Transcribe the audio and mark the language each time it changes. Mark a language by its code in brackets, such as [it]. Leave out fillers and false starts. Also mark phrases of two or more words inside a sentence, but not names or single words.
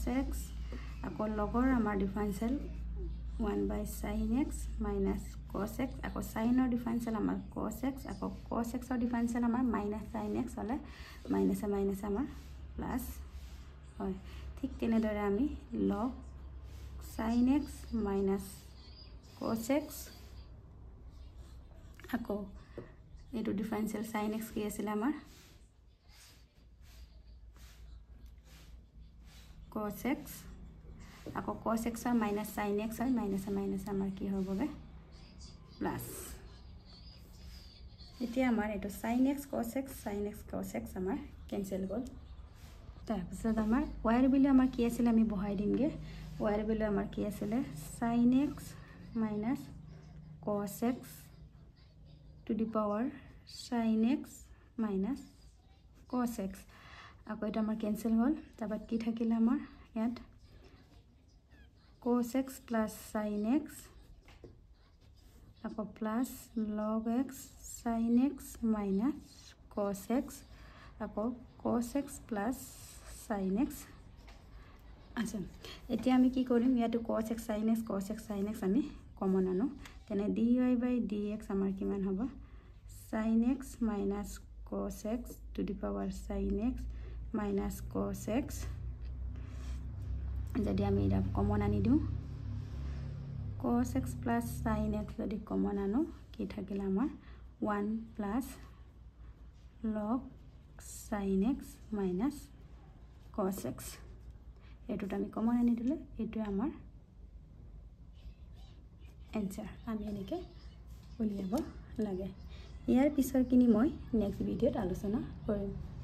[as] x আকৌ লগৰ আমাৰ ডিফাৰেন্সিয়েল [en] 1 by sin x minus cos x [as] আকৌ sin ৰ ডিফাৰেন্সিয়েল আমাৰ [en] cos x [as] আকৌ [en] cos x [as] ৰ ডিফাৰেন্সিয়েল আমাৰ [en] minus sin x [as] হলে minus আমাৰ প্লাস হয় ঠিক তেনেদৰে আমি [en] log sin x minus cos x [as] আকৌ এটো ডিফাৰেন্সিয়েল [en] sin x [as] কি আছিল আমাৰ [en] cos x [as] আকৌ [en] cos x [as] আর [en] minus sin x [as] হয় minus আমাৰ কি হ'বগে প্লাস এতিয়া আমাৰ এটো [en] sin x cos x [as] আমাৰ ক্যান্সেল হ'ল তাৰপিছত আমাৰ y ৰ ভ্যালু আমাৰ কি আছিল আমি বহাই দিমগে y ৰ ভ্যালু আমাৰ কি আছিল [en] sin x minus cos x to the power sin x minus cos x [as] আকৌ এটা আমাৰ ক্যান্সেল হ'ল তাবাত কি থাকিলে আমাৰ ইয়াত [en] cos x plus sin x [as] আকৌ [en] plus log x sin x minus cos x [as] আকৌ [en] cos x plus sin x [as] আছে এতিয়া আমি কি কৰিম ইয়াটো [en] cos x sin x [as] আমি কমন আনো তেনে [en] dy by dx [as] আমাৰ কিমান হ'ব [en] sin x minus cos x to the power sin x minus cos x [as] যদি আমি এটা কমন আনি দিও [en] cos x plus sin x [as] যদি কমন আনো কি থাকিলে আমাৰ [en] 1 plus log sin x minus cos x [as] এটোটা আমি কমন আনি দিলে এটো আমাৰ आंसर আমি এনেকে উলিয়াব লাগে ইয়াৰ পিছৰ কিনি মই নেক্সট ভিডিওত আলোচনা কৰিম